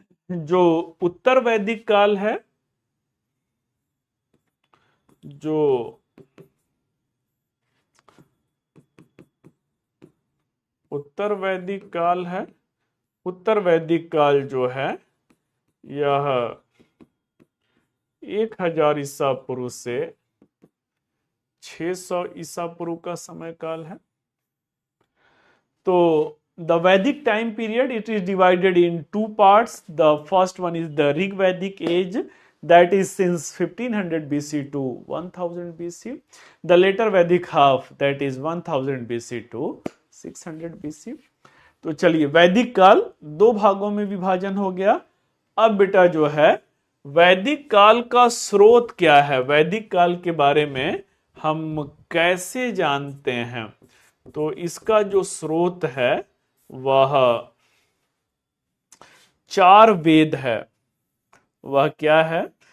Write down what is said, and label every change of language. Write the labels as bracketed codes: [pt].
[hi] जो उत्तर वैदिक काल है, जो उत्तर वैदिक काल है, उत्तर वैदिक काल जो है यह 1000 ईसा पूर्व से 600 ईसा पूर्व का समय काल है। [en] तो the Vedic time period, it is divided in two parts. The first one is the Rig Vedic age, that is since 1500 BC to 1000 BC. The later Vedic half, that is 1000 BC to 600 BC. [hi] तो चलिए वैदिक काल दो भागों में विभाजन हो गया। अब बेटा जो है वैदिक काल का स्रोत क्या है, वैदिक काल के बारे में हम कैसे जानते हैं, तो इसका जो स्रोत है वह 4 वेद है। वह क्या है?